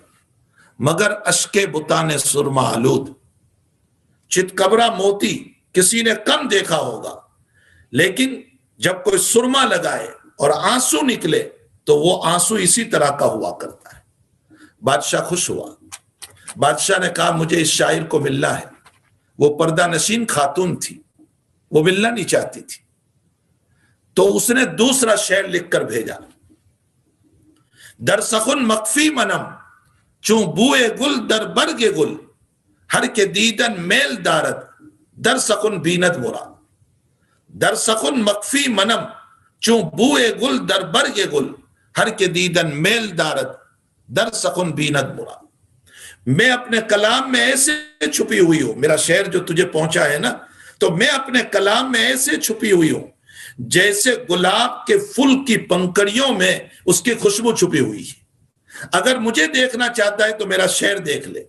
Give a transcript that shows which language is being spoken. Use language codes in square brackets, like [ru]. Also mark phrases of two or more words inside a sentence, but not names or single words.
[ur] مگر [fa] اشک بتان سرما آلود، [ur] چتکبرا موتی کسی نے کم دیکھا ہوگا، لیکن جب کوئی سرما لگائے اور آنسو نکلے تو وہ آنسو اسی طرح کا ہوا کرتا ہے. بادشاہ خوش ہوا. بادشاہ نے کہا مجھے اس شاعر کو ملنا ہے. وہ پردہ نشین خاتون تھی، وہ ملنا نہیں چاہتی تھی. تو اس نے دوسرا شعر لکھ کر بھیجا. [fa] در سخن مخفی منم چون بوئے گل در برگ گل، ہر کے دیدن میل دارد در سخن بیند مرا. در سخن مخفی منم چون بوئے گل در برگ گل، ہر کے دیدن میل دارد در سخن بیند مرا. [ur] میں اپنے کلام میں ایسے چھپی ہوئی ہوں، میرا شعر جو تجھے پہنچا ہے نا، تو میں اپنے کلام میں ایسے چھپی ہوئی ہوں جیسے گلاب کے پھول کی پنکڑیوں میں اس کی خوشبو چھپی ہوئی ہے. اگر مجھے دیکھنا چاہتا ہے تو میرا شعر دیکھ لے.